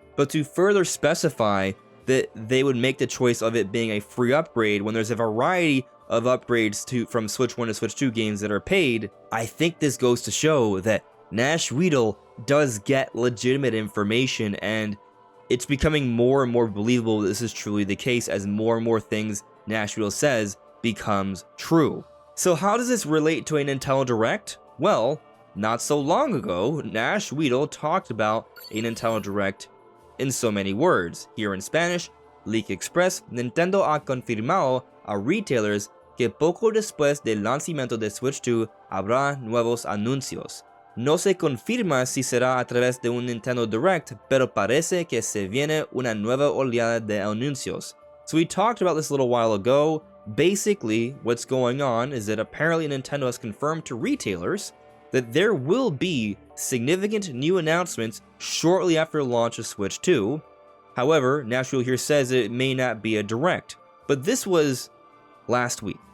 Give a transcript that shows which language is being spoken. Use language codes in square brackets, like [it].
[en] But to further specify that they would make the choice of it being a free upgrade when there's a variety of upgrades from Switch 1 to Switch 2 games that are paid, I think this goes to show that Nash Weedle does get legitimate information, and it's becoming more and more believable that this is truly the case as more and more things Nash Weedle says becomes true. So how does this relate to a Nintendo Direct? Well, not so long ago, Nash Weedle talked about a Nintendo Direct in so many words. Here in Spanish, [es] Leak Express, Nintendo ha confirmado a retailers que poco después del lanzamiento de Switch 2 habrá nuevos anuncios. No se confirma si será a través de un Nintendo Direct, pero parece que se viene una nueva oleada de anuncios. [en] So we talked about this a little while ago. Basically, what's going on is that apparently Nintendo has confirmed to retailers that there will be significant new announcements shortly after the launch of Switch 2. However, Nash Weedle here says that it may not be a Direct. But this was last week.